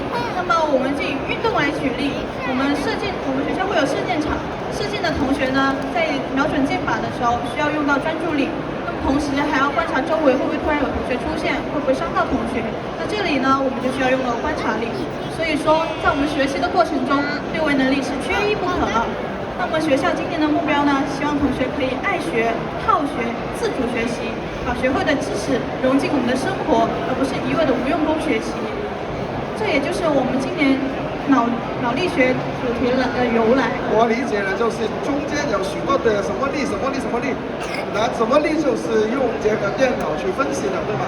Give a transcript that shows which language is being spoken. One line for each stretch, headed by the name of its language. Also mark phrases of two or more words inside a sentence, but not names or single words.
Chinese: 那麼我們就以運動來舉例，我們學校會有射箭場，射箭的同學呢，在瞄準箭靶的時候需要用到專注力，那麼同時還要觀察周圍會不會突然有同學出現，會不會傷到同學。那這裡呢，我們就需要用到觀察力。所以說，在我們學習的過程中，六維能力是缺一不可的。那我們學校今年的目標呢，希望同學可以愛學、好學、自主學習，把學會的知識融進我們的生活，而不是一味的無用功學習。這也就是我們今年腦力學主題的由來。我理解了，就是中间有许多的什么力、什么力、什么力，那什么力就是用这个电脑去分析的，对吧？